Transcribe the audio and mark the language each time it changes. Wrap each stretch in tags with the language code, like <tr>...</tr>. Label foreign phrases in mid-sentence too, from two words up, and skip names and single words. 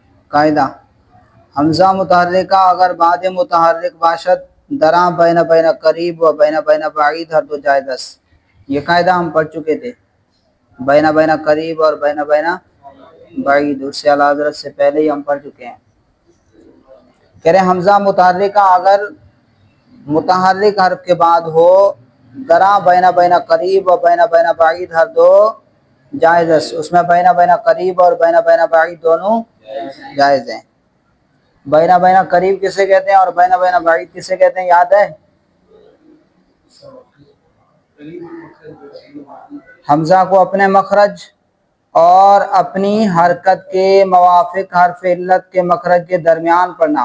<fa>قاعدہ حمزہ متحرکہ اگر بعد متحرک باشد درا بین بین قریب و بین بین بعید ہر دو جائز است۔</fa> <ur>یہ قاعدہ ہم پڑھ چکے تھے، بین بین قریب اور بین بین بعید، اس سے اعلیٰ حضرت سے پہلے ہی ہم پڑھ چکے ہیں۔ کہہ رہے حمزہ متحرکہ اگر متحرک حرف کے بعد ہو</ur> <fa>درا بین بین قریب و بین بین بعید ہر دو جائز است،</fa> <ur>اس میں بین بین قریب اور بین بین بعید دونوں جائز ہیں۔ بین بین قریب کسے کہتے ہیں اور بین بین بعید کسے کہتے ہیں یاد ہے؟ حمزہ کو اپنے مخرج اور اپنی حرکت کے موافق حرف علت کے مخرج کے درمیان پڑھنا۔</ur>